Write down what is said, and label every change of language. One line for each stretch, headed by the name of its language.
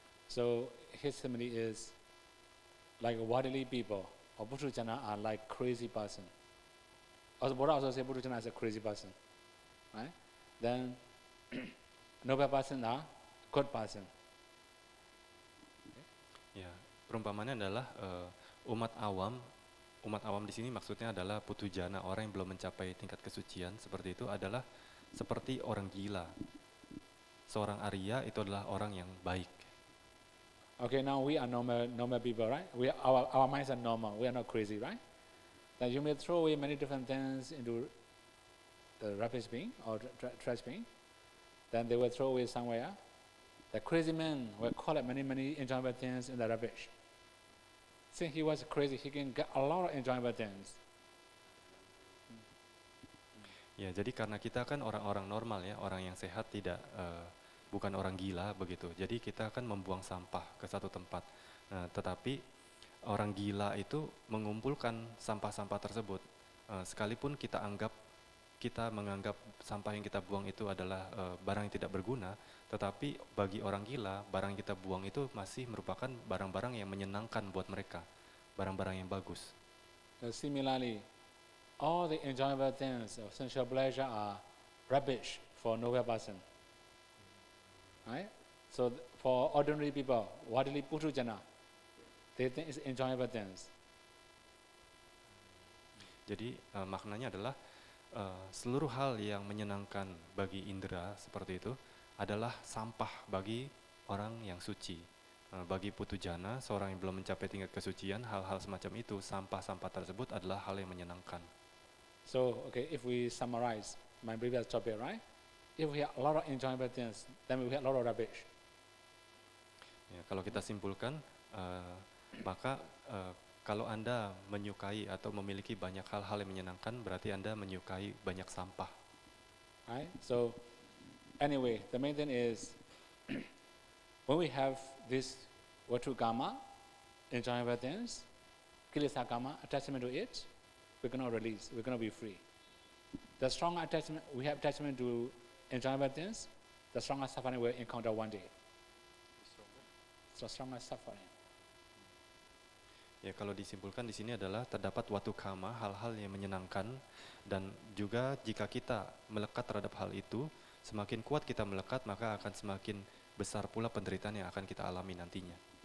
English: So his simile is like worldly people or Puthujana are like crazy person. Also, Buddha also say Puthujana is a crazy person, right? Then noble person are good person.
Indonesian: Ya, perumpamannya adalah umat awam di sini maksudnya adalah putujana, orang yang belum mencapai tingkat kesucian seperti itu adalah seperti orang gila. Seorang Arya itu adalah orang yang baik.
English: Okay, now we are normal people, right? Our minds are normal. We are not crazy, right? That you may throw away many different things into the rubbish bin or trash bin. Then they will throw away somewhere. The crazy man will collect many enjoyable things in the rubbish. Since he was crazy, he can get a lot of enjoyable things.
Indonesian: Ya, jadi karena kita kan orang-orang normal ya, orang yang sehat, tidak bukan orang gila begitu. Jadi kita akan membuang sampah ke satu tempat. Nah, tetapi orang gila itu mengumpulkan sampah-sampah tersebut. Sekalipun kita menganggap sampah yang kita buang itu adalah barang yang tidak berguna, tetapi bagi orang gila, barang yang kita buang itu masih merupakan barang-barang yang menyenangkan buat mereka, barang-barang yang bagus.
English: Similarly, all the enjoyable things of sensual pleasure are rubbish for noble person. Right? So for ordinary people, worldly Puthujana, they think it's enjoyable things.
Indonesian: Jadi maknanya adalah seluruh hal yang menyenangkan bagi indera seperti itu adalah sampah bagi orang yang suci. Bagi putujana, seorang yang belum mencapai tingkat kesucian, hal-hal semacam itu, sampah-sampah tersebut adalah hal yang menyenangkan.
English: So, okay, if we summarize my previous topic, right? If we have a lot of enjoyable things, then we have a lot of rubbish.
Indonesian: Ya, kalau kita simpulkan, maka kalau Anda menyukai atau memiliki banyak hal-hal yang menyenangkan, berarti Anda menyukai banyak sampah.
English: Right? So, anyway, the main thing is, when we have this Vatu Kama, enjoyable things, Kilesa Kama, attachment to it, we're going to release, we're going to be free. The stronger attachment, we have attachment to enjoyable things, the stronger suffering we'll encounter one day. So, stronger suffering.
Indonesian: Ya, kalau disimpulkan di sini adalah terdapat watu kama, hal-hal yang menyenangkan, dan juga jika kita melekat terhadap hal itu, semakin kuat kita melekat, maka akan semakin besar pula penderitaan yang akan kita alami nantinya.